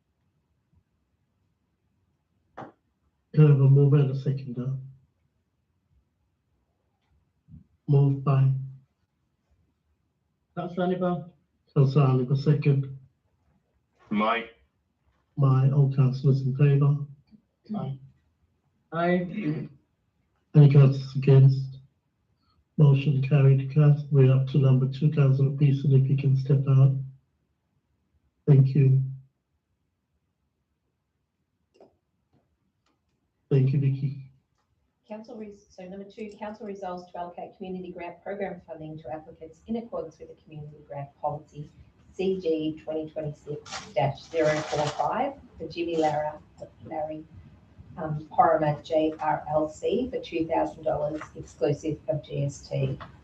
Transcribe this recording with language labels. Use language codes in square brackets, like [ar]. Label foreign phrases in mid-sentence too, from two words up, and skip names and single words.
[en] Can I have a move and a seconder? Moved by Councillor Oliver. Councillor Oliver, second. My. All councillors in favour? Aye. Aye. Any councillors against? Motion carried. We're up to number 2, Councillor Pearson, if you can step out. Thank you. Thank you, Vicky. So number 2, Council resolves to allocate community grant program funding to applicants in accordance with the community grant policy, CG 2026-045 for Jimmy Larry Porrimer JRLC for $2,000 exclusive of GST.